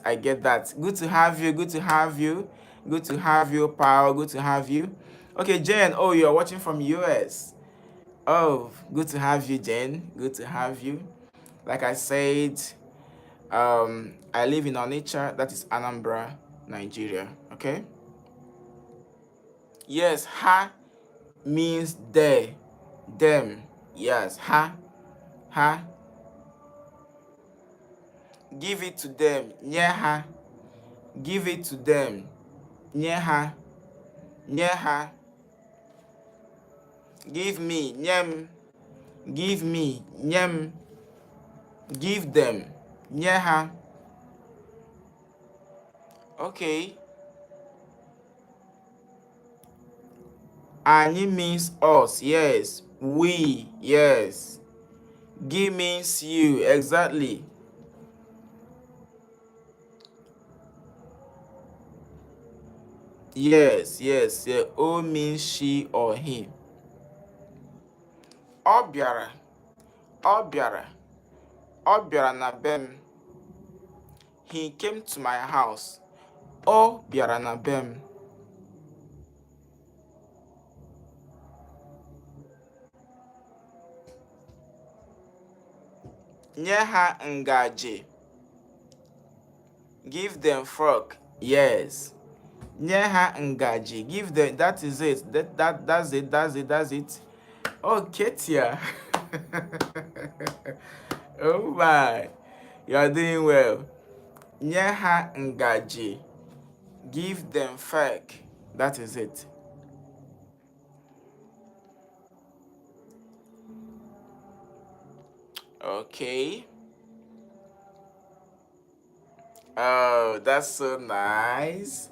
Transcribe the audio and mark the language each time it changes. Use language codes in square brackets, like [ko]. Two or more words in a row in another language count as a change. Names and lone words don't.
[en] Good to have you. Good to have you, pal. Good to have you. Okay, Jen. Oh, you're watching from US. Oh, good to have you, Jen. Good to have you. Like I said, I live in Onitsha. That is Anambra, Nigeria. Okay. Yes, ha means they, them. Yes, ha. Give it to them. [ig] Nye ha. [en] Give it to them. [ig] Nye ha. [en] Give me. Nyem. Give me. Nyem. Give them. [ig] Nye ha. Okay. [en] Anyị means us. Yes. We. Yes. Gi means you. Exactly. Yes. Yes. Yeah. O means she or him. [ig] Ọ bịara. Ọ bịara. Ọ bịara na be m. [en] He came to my house. [ig] Ọ bịara na be m. Nye ha ngaji. [en] Give them fork. Yes. [ig] Nye ha ngaji. [en] Give them. That is it. That's it. That's it. That's it. Oh, Ketia. Oh my. You are doing well. [ig] Nye ha ngaji. [en] Give them fork. That is it. Okay. Oh, that's so nice.